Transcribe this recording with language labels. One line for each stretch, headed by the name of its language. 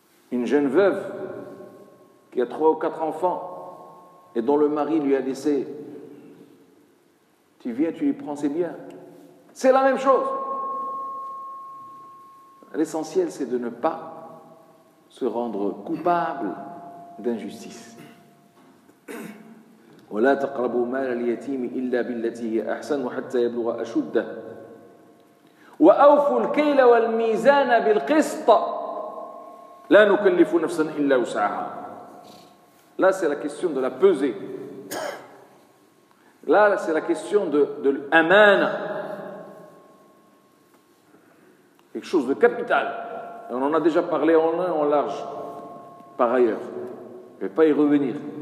French: Une jeune veuve qui a 3 ou 4 enfants et dont le mari lui a laissé, tu viens, tu lui prends ses biens. C'est la même chose. L'essentiel, c'est de ne pas se rendre coupable d'injustice.
Arabic: ولا تقربوا مال اليتيم إلا بالتي هي أحسن حتى يبلغ أشده وأوفوا الكيل والميزان بالقسط لا نكلف نفسا إلا وسعها.
French: Là, c'est la question de la pesée. Là, c'est la question de l'amana. Quelque chose de capital. On en a déjà parlé en long, en large, par ailleurs. Je ne vais pas y revenir.